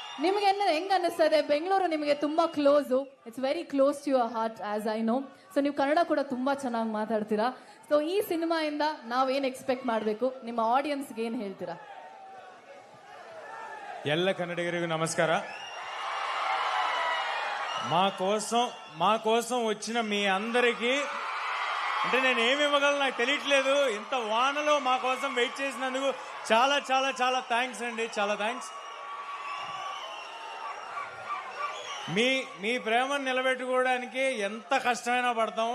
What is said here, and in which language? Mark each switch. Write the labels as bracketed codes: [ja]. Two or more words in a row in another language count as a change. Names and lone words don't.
[kn] ನಿಮಗೆ ಹೆಂಗ್ ಅನ್ನಿಸ್ತದೆ? ಬೆಂಗಳೂರು ನಿಮಗೆ ತುಂಬಾ ಕ್ಲೋಸು, [en] it's very close to your heart as I know. [kn] ಸೊ ನೀವು ಕನ್ನಡ ಕೂಡ ತುಂಬಾ ಚೆನ್ನಾಗಿ ಮಾತಾಡ್ತೀರಾ. ಸೊ ಈ ಸಿನಿಮಾಯಿಂದ ನಾವೇನ್ ಎಕ್ಸ್ಪೆಕ್ಟ್ ಮಾಡಬೇಕು? ನಿಮ್ಮ ಆಡಿಯನ್ಸ್ಗೆ ಏನ್ ಹೇಳ್ತೀರಾ? ಎಲ್ಲ ಕನ್ನಡಿಗರಿಗೂ ನಮಸ್ಕಾರ. [te] మా కోసం వచ్చిన మీ అందరికీ అంటే నేను ఏమి ఇవ్వగలను నాకు తెలియట్లేదు. ఇంత వానలో మా కోసం వెయిట్ చేసినందుకు చాలా చాలా చాలా థ్యాంక్స్ అండి. చాలా థ్యాంక్స్. మీ ప్రేమను నిలబెట్టుకోవడానికి ఎంత కష్టమైనా పడతాము.